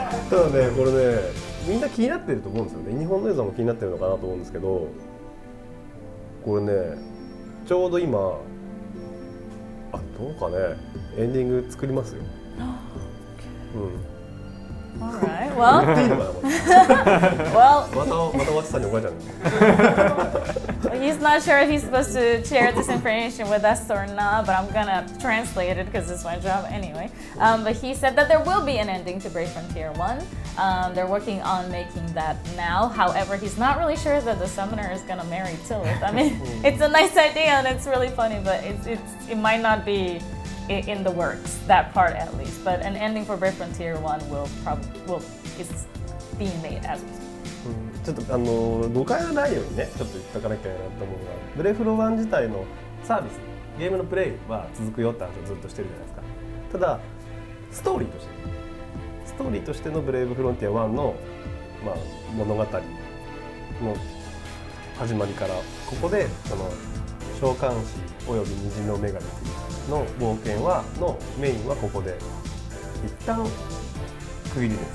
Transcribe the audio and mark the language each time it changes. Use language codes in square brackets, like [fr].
[ja] ただね、これね、みんな気になってると思うんですよね。日本の映像も気になってるのかなと思うんですけど、これね、ちょうど今、どうかね、エンディング作りますよ。 [en] Alright, well. [ja] 言っていいのかな、これ。 [en] Well. [ja] またワチさんに怒られちゃう。 [en] He's not sure if he's supposed to share this information with us or not, but I'm gonna translate it because it's my job anyway. But he said that there will be an ending to Brave Frontier 1. They're working on making that now. However, he's not really sure that the summoner is gonna marry Lilith. I mean, it's a nice idea and it's really funny, but it might not be in the works, that part at least. But an ending for Brave Frontier 1 is being made as we speak. [ja] ちょっと誤解がないようにね、ちょっと言っておかなきゃなと思うのが、ブレフロ1自体のサービス、ゲームのプレイは続くよって話をずっとしてるじゃないですか。ただストーリーとしてのブレイブフロンティア1の、物語の始まりから、ここでその召喚師および虹の女神の冒険のメインはここで一旦区切りです。